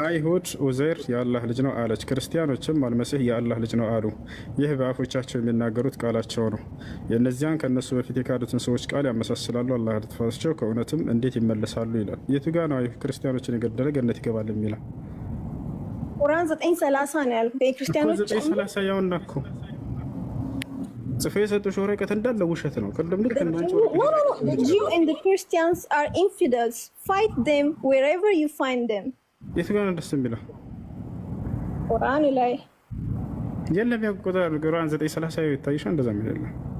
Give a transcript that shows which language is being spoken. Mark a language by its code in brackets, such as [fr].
[am] አይሁድ ኡዘይር የአላህ ልጅ ነው አለች። ክርስቲያኖችም አልመሲህ የአላህ ልጅ ነው አሉ። ይህ በአፎቻቸው የሚናገሩት ቃላቸው ነው። የእነዚያን ከእነሱ በፊት የካዱትን ሰዎች ቃል ያመሳስላሉ። አላህ ልትፋቸው ከእውነትም እንዴት ይመለሳሉ ይላል። የቱ ጋ ነው ክርስቲያኖችን የገደለ ገነት ይገባል የሚለው? ቁርአን 9:30 ነው ያልኩት። የክርስቲያኖች 9:30 ያውና እኮ ጽፌ የሰጡሽ ወረቀት እንዳለ ውሸት ነው። ቅድም ልክ እናንተ [en] the Jews and the Christians are infidels. Fight them wherever you find them. [am] የቱ ጋር ነው ደስ የሚለው? ቁርአን ላይ የለም። ያው ቁርአን 9:30 ይታይሻል። እንደዛ የሚል የለም።